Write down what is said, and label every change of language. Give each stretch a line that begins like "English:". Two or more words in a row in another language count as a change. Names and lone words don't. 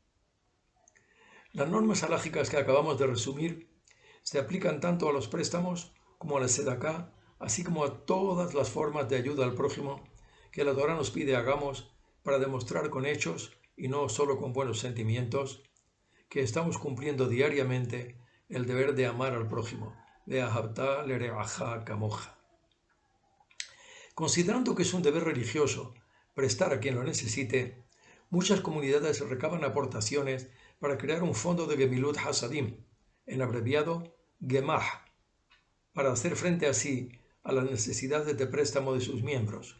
Spanish: Las normas halágicas que acabamos de resumir se aplican tanto a los préstamos como a la sedaká, así como a todas las formas de ayuda al prójimo que la Torá nos pide hagamos para demostrar con hechos y no solo con buenos sentimientos que estamos cumpliendo diariamente el deber de amar al prójimo.
Hebrew: ואהבת לרעך כמוך.
Spanish: Considerando que es un deber religioso prestar a quien lo necesite, muchas comunidades recaban aportaciones para crear un fondo de
Hebrew: גמילות חסדים,
Spanish: en abreviado Gemah, para hacer frente así a las necesidades de préstamo de sus miembros.